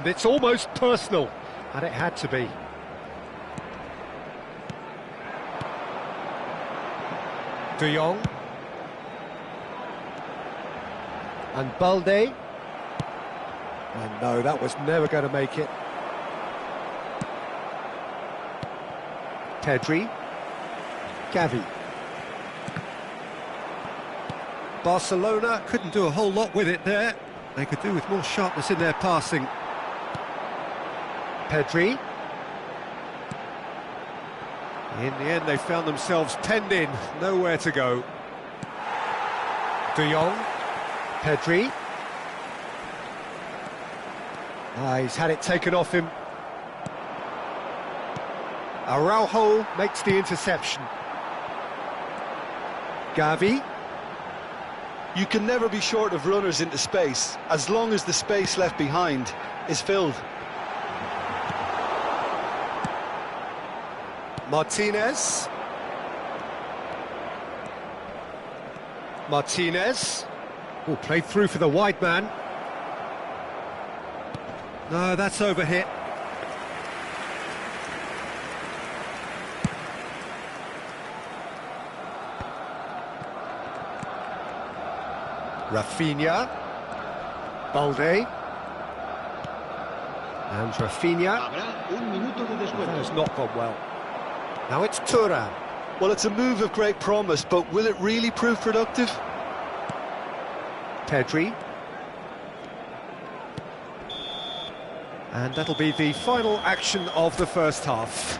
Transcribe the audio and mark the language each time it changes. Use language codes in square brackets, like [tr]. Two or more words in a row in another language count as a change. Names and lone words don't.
[en] It's almost personal, and it had to be. De Jong. And Balde. And no, that was never going to make it. Pedri. Gavi. Barcelona couldn't do a whole lot with it there. They could do with more sharpness in their passing. Pedri. In the end, they found themselves penned in, nowhere to go. De Jong. Pedri. He's had it taken off him. Araujo makes the interception. Gavi. You can never be short of runners into space, as long as the space left behind is filled. Martinez. Martinez. Oh, played through for the wide man. No, that's overhit. Rafinha. Balde. And Rafinha. [es] Habrá un minuto de [en] That [es] descuento. [en] has not gone well. Now it's Thuram. Well, it's a move of great promise, but will it really prove productive? Pedri. And that'll be the final action of the first half.